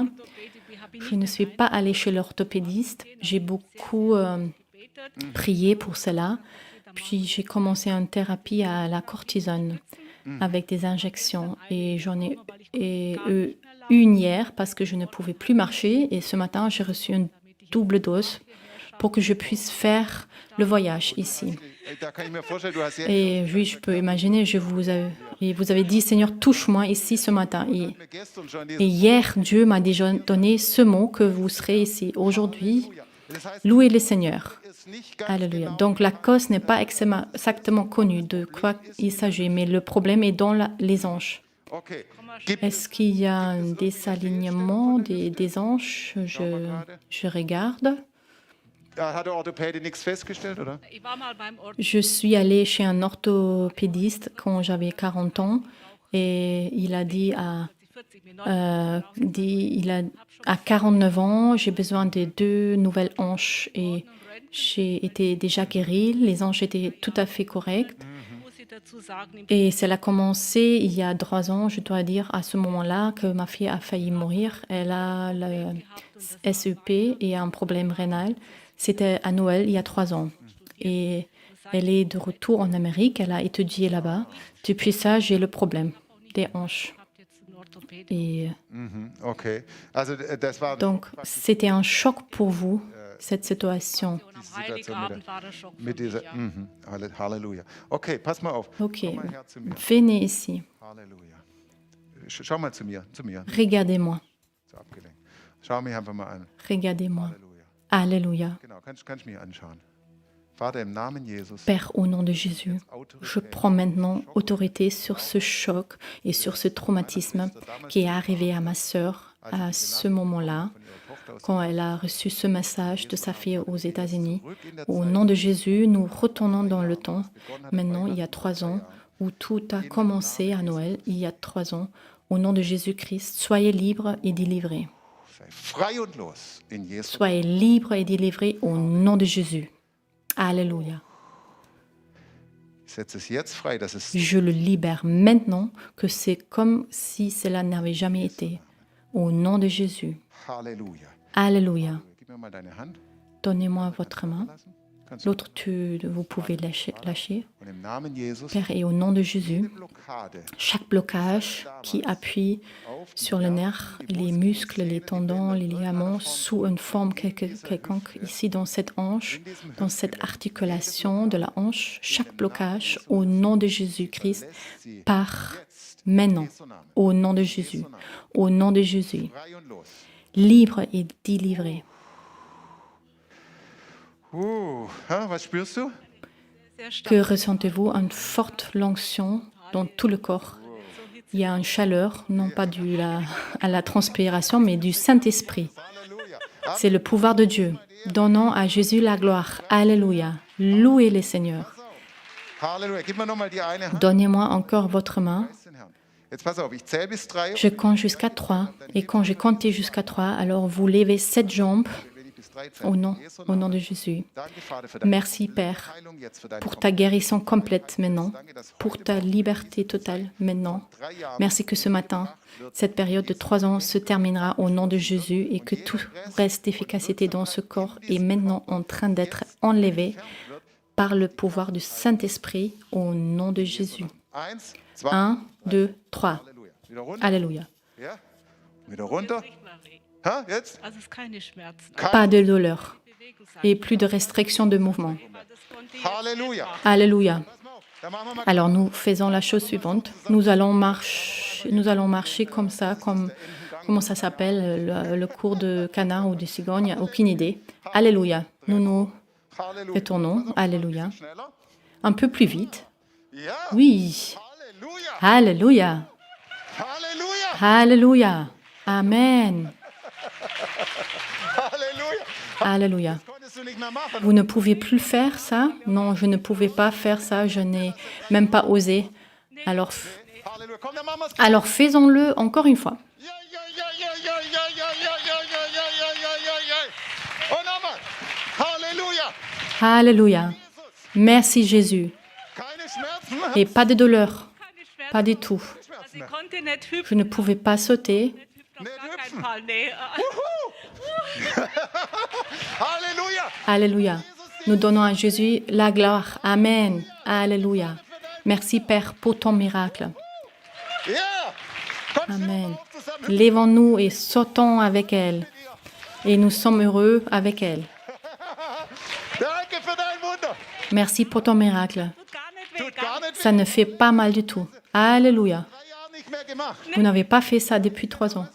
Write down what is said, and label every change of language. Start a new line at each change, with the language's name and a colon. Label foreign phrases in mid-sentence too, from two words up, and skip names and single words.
French: Je ne suis pas allée chez l'orthopédiste. J'ai beaucoup prié pour cela. Puis j'ai commencé une thérapie à la cortisone avec des injections. Et j'en ai eu une hier parce que je ne pouvais plus marcher. Et ce matin, j'ai reçu une double dose pour que je puisse faire le voyage ici.
German: Da kann ich mir vorstellen, du hast jetzt
French: Et oui, je peux imaginer, et vous avez dit, Seigneur, touche-moi ici ce matin.
German: mir gestern schon
French: Et
German: diesen hier,
French: Dieu m'a déjà donné ce mot que vous serez ici. Aujourd'hui,
German: Das heißt,
French: louez le Seigneur.
German: ist nicht ganz
French: Alléluia. Donc la cause n'est pas exactement connue de quoi il s'agit, mais le problème est dans les anges.
German: okay. Gib
French: Est-ce qu'il y a un désalignement des anges? Je regarde.
German: hat der Orthopäde nichts festgestellt, oder? Ich war mal beim Ort.
French: Je suis allée chez un orthopédiste quand j'avais 40 ans et il a dit à 49 ans, j'ai besoin de 2 nouvelles hanches et j'ai été déjà guérie. Les hanches étaient tout à fait correctes. Muss ich dazu sagen, im Et cela a commencé il y a 3 ans, je dois dire, à ce moment-là, que ma fille a failli mourir. Elle a le SEP et un problème rénal. C'était à Noël, il y a 3 ans. Et elle est de retour en Amérique, elle a étudié là-bas. Depuis ça, j'ai le problème des hanches.
German: habt jetzt einen Orthopäden.
French: Et
German: Mhm, okay. Also das war
French: donc, c'était un choc pour vous, cette situation.
German: Und am Heiligabend war der Schock für mit mich, dieser ja. Halleluja. Okay, pass mal auf.
French: Ok,
German: Komm mal her zu mir.
French: venez ici,
German: Halleluja. Schau mal zu mir,
French: regardez-moi,
German: So abgelenkt. Schau mich einfach mal an.
French: regardez-moi.
German: Halleluja.
French: Alléluia.
German: Genau, kannst mich anschauen. Vater, im Namen Jesus.
French: Père, au nom de Jésus, je prends maintenant autorité sur ce choc et sur ce traumatisme qui est arrivé à ma sœur à ce moment-là, quand elle a reçu ce message de sa fille aux États-Unis. Au nom de Jésus, nous retournons dans le temps, maintenant il y a 3 ans, où tout a commencé à Noël, il y a 3 ans, Au nom de Jésus-Christ, soyez libres et délivrés.
German: Sei frei und los in Jesu.
French: Soyez libres et délivrés au nom de Jésus. Alléluia.
German: Ich setze es jetzt frei, dass es
French: Je le libère maintenant, que c'est comme si cela n'avait jamais été. Au nom de Jésus.
German: Halleluja.
French: Alléluia.
German: Gib mir mal deine Hand.
French: Donnez-moi votre main.
German: Lassen. Kannst du.
French: L'autre, vous pouvez lâcher.
German: Und im Namen Jesus,
French: Père, et au nom de
German: jede
French: Jésus,
German: Blockade
French: chaque blocage qui appuie
German: auf die
French: sur le nerf, les muscles, les tendons, les ligaments, sous une forme quelconque, ici dans cette hanche, dans cette articulation de la hanche, chaque blocage, au nom de Jésus-Christ, part maintenant, au nom de Jésus, au nom de Jésus,
German: frei und los.
French: libre et délivré.
German: Was spürst du? Sehr stark.
French: Que ressentez-vous? Une forte onction dans tout le corps. Il y a une chaleur, non pas due à la transpiration, mais du Saint-Esprit.
German: Halleluja.
French: C'est le pouvoir de Dieu. Donnons à Jésus la gloire. Alléluia. Louez le Seigneur.
German: Halleluja. Gib mir nochmal die eine Hand.
French: Donnez-moi encore votre main.
German: Preis den Herrn. Jetzt pass auf, ich zähle bis 3.
French: Je compte jusqu'à 3. Et quand j'ai compté jusqu'à 3, alors vous levez 7 jambes au nom de Jésus. Merci, Père, pour ta guérison complète maintenant, pour ta liberté totale maintenant. Merci que ce matin, cette période de 3 ans se terminera au nom de Jésus et que tout reste d'efficacité dans ce corps est maintenant en train d'être enlevé par le pouvoir du Saint-Esprit au nom de Jésus. 1, 2, 3.
German: Wieder runter.
French: Alléluia.
German: Ja. Wieder runter. Nicht mehr weh. Ha, jetzt? Also es ist keine Schmerzen.
French: Pas de douleur
German: Bewegung sein.
French: et plus de restrictions de mouvement.
German: Aber das konnte ich Halleluja.
French: Alléluia.
German: Pass mal auf. Dann machen wir mal
French: Alors nous faisons la chose suivante. Nous allons marcher comme ça, comment ça s'appelle, le cours de canard ou de cigogne, aucune idée. Alléluia. Nous nous
German: Halleluja.
French: retournons. Alléluia.
German: Schneller.
French: Un peu plus vite.
German: Ja.
French: Oui.
German: Halleluja.
French: Alléluia.
German: Halleluja.
French: Alléluia. Amen.
German: Halleluja.
French: Alléluia.
German: Konntest du nicht mehr machen.
French: Vous ne pouvez plus faire ça? Non, je ne pouvais pas faire ça. Je n'ai même pas osé. Alors,
German: Halleluja. Komm, dann machen wir's.
French: alors faisons-le encore une fois.
German: Ja, ja, ja, ja, ja, ja, ja, ja, ja, ja, ja, ja, ja, ja, ja. Und nochmal. Halleluja.
French: Alléluia. Merci Jésus.
German: Keine Schmerzen.
French: Et pas de douleur.
German: keine Schmerzen.
French: Pas du tout.
German: Also ich konnte nicht hüpfen.
French: Je ne pouvais pas sauter.
German: Auf gar keinen Fall. Nee. Halleluja.
French: Alléluia. Nous donnons à Jésus la gloire. Amen. Alléluia. Merci Père pour ton miracle.
German: Ja. Komm, stehen wir
French: Amen.
German: mal auf zusammen.
French: Lèvons-nous et sautons avec elle. Et nous sommes heureux avec elle.
German: Danke für dein Wunder.
French: Merci pour ton miracle.
German: Tut gar nicht weh. Tut gar nicht
French: Ça ne fait pas mal du tout. Alléluia.
German: 3 Jahre nicht mehr gemacht.
French: Vous n'avez pas fait ça depuis 3 ans.